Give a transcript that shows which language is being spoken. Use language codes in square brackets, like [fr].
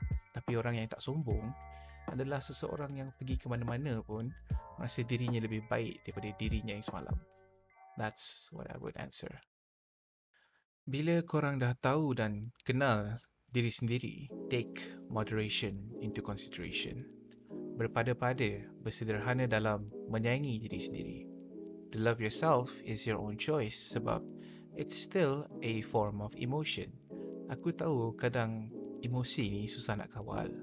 [ms] Tapi orang yang tak sombong adalah seseorang yang pergi ke mana-mana pun rasa dirinya lebih baik daripada dirinya yang semalam. [en] That's what I would answer. [ms] Bila korang dah tahu dan kenal diri sendiri, [en] take moderation into consideration. [ms] Berpada-pada, bersederhana dalam menyayangi diri sendiri. [en] To love yourself is your own choice [ms] sebab [en] it's still a form of emotion. [ms] Aku tahu kadang emosi ni susah nak kawal.